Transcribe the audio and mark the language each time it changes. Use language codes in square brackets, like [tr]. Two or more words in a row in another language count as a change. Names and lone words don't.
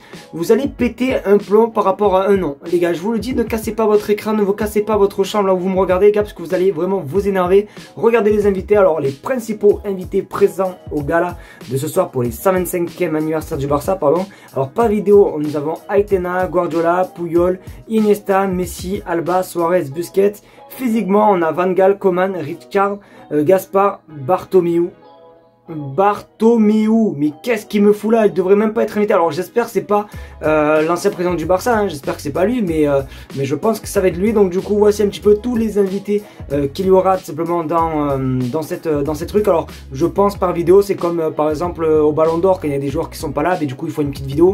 [fr] Vous allez péter un plomb par rapport à un nom les gars, je vous le dis, ne cassez pas votre écran, ne vous cassez pas votre chambre là où vous me regardez les gars, parce que vous allez vraiment vous énerver. Regardez les invités. Alors les principaux invités présents au gala de ce soir pour les 125e anniversaire du Barça, pardon. Alors pas vidéo, nous avons Aitana, Guardiola, Puyol, Iniesta, Messi, Alba, Suarez, Busquets. Physiquement on a Van Gaal, Coman, Rijkaard, Gaspar, Bartomeu, mais qu'est-ce qu'il me fout là? Il devrait même pas être invité. Alors j'espère que c'est pas l'ancien président du Barça, hein. J'espère que c'est pas lui, mais je pense que ça va être lui. Donc du coup voici un petit peu tous les invités qu'il y aura tout simplement dans cette truc. Alors je pense par vidéo, c'est comme par exemple au Ballon d'Or, quand il y a des joueurs qui sont pas là, mais du coup il faut une petite vidéo.